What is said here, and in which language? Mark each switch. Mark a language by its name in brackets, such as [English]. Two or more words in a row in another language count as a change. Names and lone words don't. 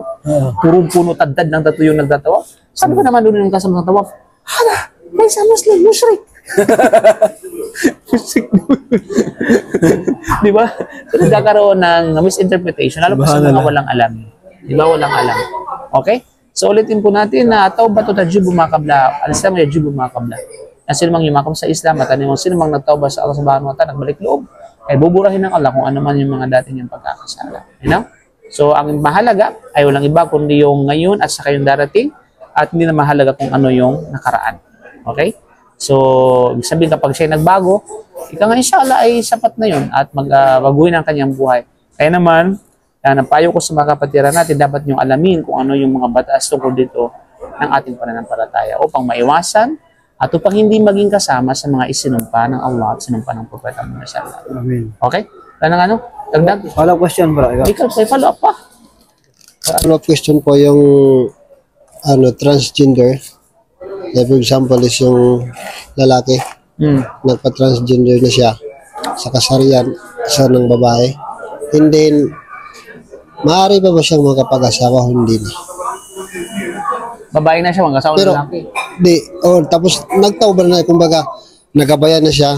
[Filipino] Purong puno tadad ng tattoo yung nagtatawaf. Sabi ko naman doon yung kasama ng tawaf, hala, may sa Muslim, mushrik. Di ba? So, nagkakaroon ng misinterpretation, lalo pa sa mga walang alam. Di ba? Walang alam. Okay? So, ulitin po natin na [Arabic] tawbah to tajibu ma qabla. Al-Islam yajibu ma qabla. [Filipino] Na sino mang yumakam sa Islam at sino mang nagtawbah sa Allah [Arabic] subhanahu wa ta'ala, [Filipino] nagbalik loob, ay buburahin ng Allah kung ano man yung mga dati niyang pagkakasala. [English] You know? [Filipino] So, ang mahalaga ay walang iba kundi yung ngayon at saka yung darating at hindi na mahalaga kung ano yung nakaraan. Okay? So, ibig sabihin kapag siya nagbago, ika nga inshallah ay sapat na yun at magbaguhin ang kanyang buhay. Kaya naman, napayo ko sa mga kapatiran natin, dapat niyong alamin kung ano yung mga batas tungkol dito ng ating pananampalataya upang maiwasan at upang hindi maging kasama sa mga isinumpa ng Allah at sinumpa ng Propeta Muhammad [Arabic] sallallahu alaihi wasallam. [Filipino] Amen. Okay? Dagdag? [English] Follow-up question, bro. [Filipino] Ikaw, may follow-up pa. [English] Follow-up question [Filipino] po yung [English] transgender. Like for example is [Filipino] yung lalaki, nagpa-transgender na siya sa kasarian sa ng babae. [English] And then, [Filipino] maaari pa ba siyang makapag-asawa o hindi na? Babae na siya, mag-asawa ng lalaki. Tapos nagtauba na, kumbaga, nagabayan na siya.